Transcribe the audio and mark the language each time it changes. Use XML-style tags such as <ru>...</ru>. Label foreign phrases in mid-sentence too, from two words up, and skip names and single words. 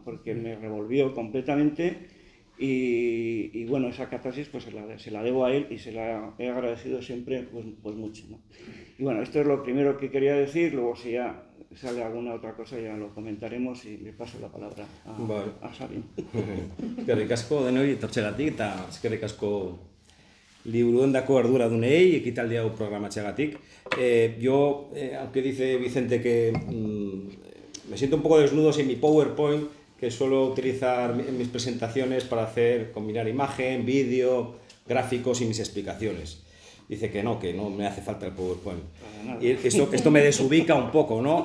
<es>Porque me revolvió completamente y bueno, esa catarsis pues se la debo a él y se la he agradecido siempre pues mucho, ¿no? Y bueno, esto es lo primero que quería decir, luego si ya sale alguna otra cosa ya lo comentaremos y le paso la palabra a Sabin.</es> <eu>Eskerrik asko denoi etortzegatik eta eskerrik asko liburuendako arduradunei ekitaldi hau programatzeagatik.</eu> <es>Yo, aunque dice Vicente que me siento un poco desnudo sin mi PowerPoint, que suelo utilizar en mis presentaciones para combinar imagen, vídeo, gráficos y mis explicaciones. Dice que no me hace falta el PowerPoint. Y esto me desubica un poco, ¿no?</es>